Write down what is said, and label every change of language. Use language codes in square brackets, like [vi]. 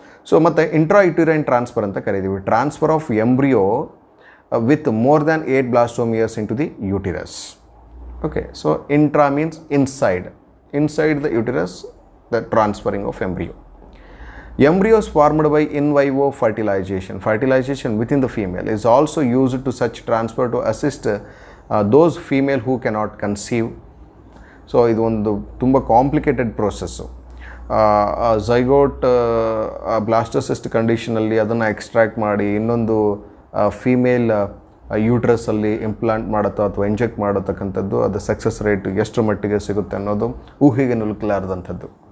[kn] So ಮತ್ತು intra uterine transfer ಅಂತ ಕರಿತೀವಿ. [en] Transfer of embryo with more than 8 blastomeres into the uterus. Okay, so intra means inside the uterus, the transferring of embryo. Embryos formed by in vivo fertilization within the female is also used to such transfer to assist those female who cannot conceive. [kn] So ಇದು ಒಂದು ತುಂಬ complicated process. Zygote blastocyst ಕಂಡೀಷನಲ್ಲಿ ಅದನ್ನು extract ಮಾಡಿ ಇನ್ನೊಂದು female ಯೂಟ್ರಸಲ್ಲಿ implant ಮಾಡುತ್ತೋ ಅಥವಾ inject ಮಾಡತಕ್ಕಂಥದ್ದು, ಅದು success rate ಎಷ್ಟು ಮಟ್ಟಿಗೆ ಸಿಗುತ್ತೆ ಅನ್ನೋದು ಊಹೆಗೆ ನಿಲುಕಲಾರದಂಥದ್ದು.